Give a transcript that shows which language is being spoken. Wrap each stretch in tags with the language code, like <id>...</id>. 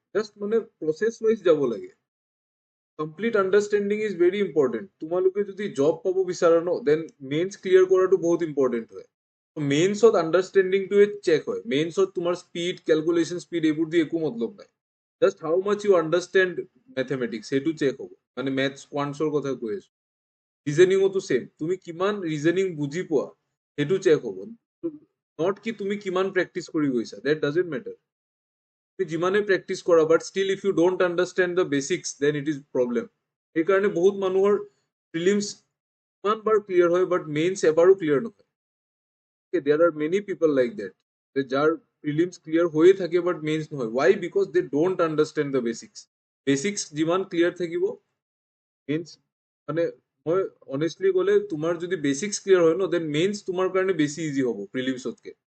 <as>Just মানে process wise যাব লাগে.</as> <en>Complete understanding is very important.</en> <as>তোমালোকে যদি জব পাব বিচাৰা ন then mains clear কৰাটো বহুত important হয়. মেইনছত আন্ডাৰষ্টেণ্ডিংটোৱে চেক হয়. মেইনছত তোমাৰ স্পীড ক্যালকুলেশন স্পীড এইবোৰ দি একো মতলব নাই.</as> <en>just how much you understand mathematics</en> <as>সেইটো চেক হ'ব. মানে মেথছ কোৱান্টছৰ কথা কৈ আছো. ৰিজনিঙতো সেম. তুমি কিমান ৰিজনিং বুজি পোৱা সেইটো চেক হ'ব. নট কি তুমি কিমান প্ৰেক্টিছ কৰি গৈছা.</as> <en>That doesn't matter.</en> <as>তুমি যিমানে প্ৰেক্টিছ কৰা</as> <en>But still if you don't understand the basics then it is problem.</en> <as>সেইকাৰণে বহুত মানুহৰ প্ৰিলিমছ ইমান বাৰ ক্লিয়াৰ হয় বাট মেইনছ এবাৰো ক্লিয়াৰ নহয়.</as> <en>There are many people like that.</en> <as>যাৰ প্ৰিলিমছ ক্লিয়াৰ হৈয়ে থাকে বাট মেইনছ নহয়.</as> <en>Why? Because they don't understand the basics.</en> <as>Basics যিমান ক্লিয়াৰ থাকিব মেইনছ মানে মই অনেষ্টলি ক'লে তোমাৰ যদি বেচিক্স ক্লিয়াৰ হয় ন দেন মেইনছ তোমাৰ কাৰণে বেছি ইজি হ'ব প্ৰিলিমছতকে.</as>